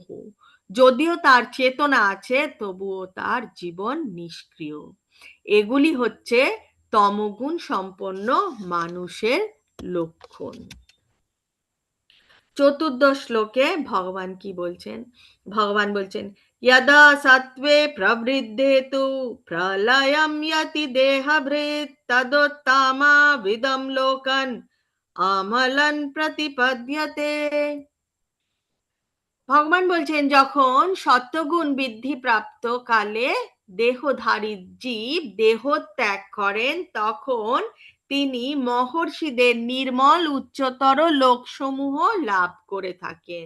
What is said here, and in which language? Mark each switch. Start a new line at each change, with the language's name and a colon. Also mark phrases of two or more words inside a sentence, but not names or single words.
Bangla: যদিও তার চেতনা আছে তবুও তার জীবন নিষ্ক্রিয়। এগুলি হচ্ছে তমগুণ সম্পন্ন মানুষের লক্ষণ। 14 শ্লোকে ভগবান কি বলছেন? ভগবান বলছেন,
Sanskrit: यदा सत्त्वे प्रवृद्धे तु प्रलयं यति देहभृत् तदोत्तमविदं लोकन् अमलं प्रतिपद्यते।
Bangla: ভগবান বলছেন, যখন সত্যগুণ বৃদ্ধি প্রাপ্ত কালে দেহধারী জীব দেহ ত্যাগ করেন তখন তিনি মহর্ষিদের নির্মল উচ্চতর লোকসমূহ লাভ করে থাকেন।